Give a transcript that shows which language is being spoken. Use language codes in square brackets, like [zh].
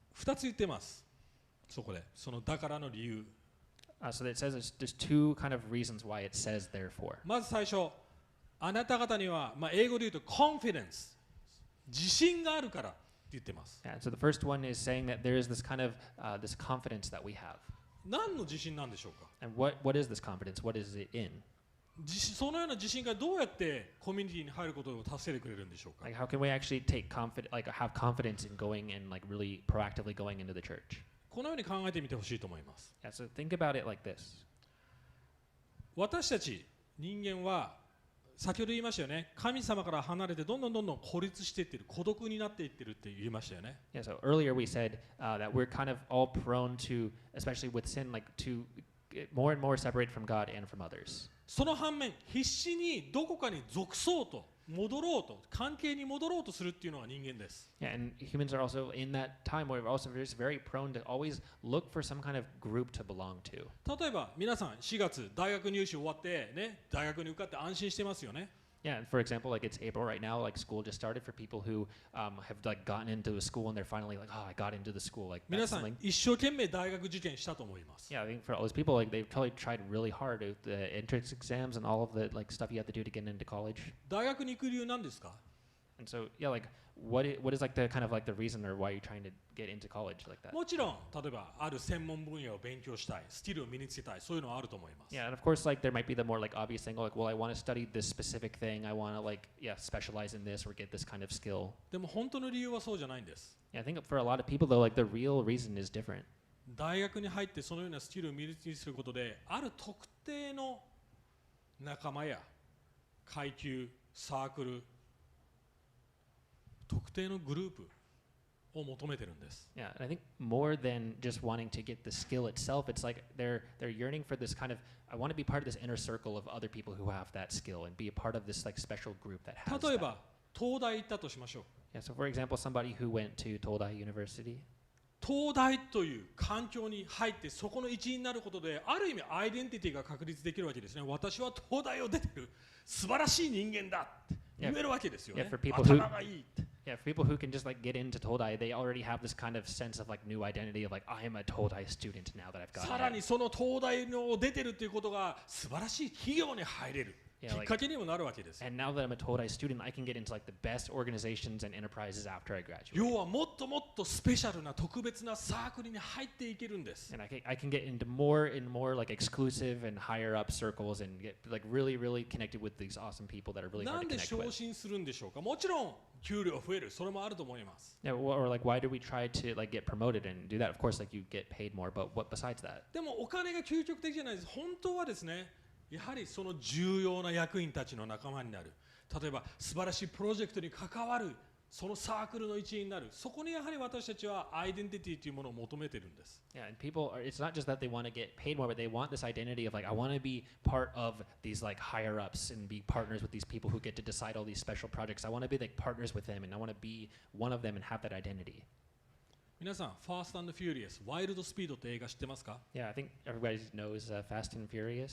[ja] 2つ言ってます。そこで、そのだからの理由。 [en] So it says there's two kind of reasons why it says therefore. [ja] まず最初、あなた方には、英語で言うと confidence、自信があるからって言ってます。 [en] Yeah, so the first one is saying that there is this kind of this confidence that we have. [ja] 何の自信なんでしょうか。 [en] And what is this confidence? What is it in? [ja] そのような自信がどうやってコミュニティに入ることを助けてくれるんでしょうか。 [en] Like, how can we actually have confidence in going and like really proactively going into the church? [ja] このように考えてみてほしいと思います。 [en] Yeah, so think about it like this. [ja] 私たち人間は先ほど言いましたよね。神様から離れてどんどん孤立していってる、孤独になっていってるって言いましたよね。 [en] Yeah, so earlier we said that we're kind of all prone to, especially with sin, like to get more and more separated from God and from others. [ja] その反面、必死にどこかに属そうと、戻ろうと、関係に戻ろうとするっていうのが人間です。 [en] Yeah, and humans are also in that time where we're also just very prone to always look for some kind of group to belong to. [ja] 例えば皆さん4月大学入試終わってね、大学に受かって安心してますよね。 [en] Yeah, and for example, like it's April right now, like school just started for people who have like gotten into a school and they're finally like, oh, I got into the school. Like [ja] 皆 [en] that's [ja] さん [en] something. [ja] 一生懸命大学受験したと思います。 [en] Yeah, I think for all those people, like they've probably tried really hard with the entrance exams and all of the like stuff you have to do to get into college. [ja] 大学に行く理由なんですか。 [en] And so, yeah, like what is like the kind of like the reason or why you're trying to get into college like that? [ja] もちろん例えばある専門分野を勉強したい、スキルを身につけたい、そういうのはあると思います。 [en] Yeah, and of course, like there might be the more like obvious thing, like, well, I want to study this specific thing. I want to like, yeah, specialize in this or get this kind of skill. [ja] でも本当の理由はそうじゃないんです。 [en] Yeah, I think for a lot of people though, like the real reason is different. [ja] 大学に入ってそのようなスキルを身につけすることで、ある特定の仲間や階級、サークル、特定のグループを求めてるんです。 [en] Yeah, and I think more than just wanting to get the skill itself, it's like they're yearning for this kind of, I want to be part of this inner circle of other people who have that skill and be a part of this like special group that has [ja] 例え [en] that. [ja] ば東大行ったとしましょう。 [en] Yeah, so for example, somebody who went to Todai University. [ja] 東大という環境に入ってそこの一員になることである意味アイデンティティが確立できるわけですね。私は東大を出てる素晴らしい人間だ。言えるわけですよね。 [en] Yeah, for people who- [ja] 頭がいいって。 [en] Yeah, for people who can just like get into Todai, they already have this kind of sense of like new identity of like I am a Todai student now that I've got. [ja] さらにその東大の出てるということが素晴らしい企業に入れる [en] Yeah, [ja] きっかけにもなるわけです。 [en] And now that I'm a Todai student, I can get into like the best organizations and enterprises after I graduate. [ja] 要はもっともっとスペシャルな特別なサークルに入っていけるんです。 [en] And I can get into more and more like exclusive and higher up circles and get like really, really connected with these awesome people that are really [ja] な [en] hard [ja] ん [en] to [ja] で [en] connect [ja] 昇 [en] with. [ja] 進するんでしょうか。もちろん給料増える、それもあると思います。 [en] Yeah, or like why do we try to like get promoted and do that? Of course, like you get paid more, but what besides that? [ja] でもお金が究極的じゃないです。本当はですね、やはりその重要な役員たちの仲間になる。例えば素晴らしいプロジェクトに関わる、そのサークルの一員になる。そこにやはり私たちはアイデンティティというものを求めているんです。 [en] Yeah, and people are, it's not just that they want to get paid more, but they want this identity of like, I want to be part of these like higher ups and be partners with these people who get to decide all these special projects. I want to be like partners with them and I want to be one of them and have that identity. [ja] 皆さん、ファースト&フューリアス、ワイルドスピードって映画知ってますか？ [en] Yeah, I think everybody knows Fast and Furious.